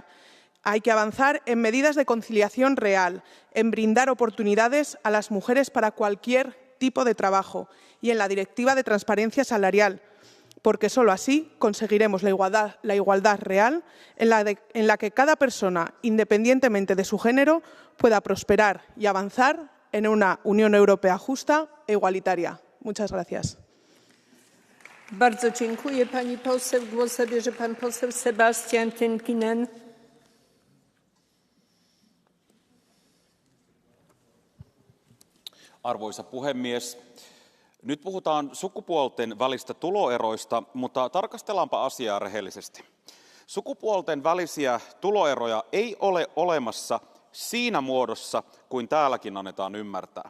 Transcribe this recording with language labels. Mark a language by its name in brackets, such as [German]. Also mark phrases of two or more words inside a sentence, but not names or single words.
[Spanish] Hay que avanzar en medidas de conciliación real, en brindar oportunidades a las mujeres para cualquier tipo de trabajo y en la Directiva de Transparencia Salarial, porque solo así conseguiremos la igualdad real en la que cada persona, independientemente de su género, pueda prosperar y avanzar en una Unión Europea justa e igualitaria. Muchas gracias. [Polish] Bardzo dziękuję pani poseł. Głos zabierze pan poseł Sebastian Tynkinen. [Finnish] Arvoisa puhemies, nyt puhutaan sukupuolten välistä tuloeroista, mutta tarkastellaanpa asiaa rehellisesti. Sukupuolten välisiä tuloeroja ei ole olemassa siinä muodossa, kuin täälläkin annetaan ymmärtää.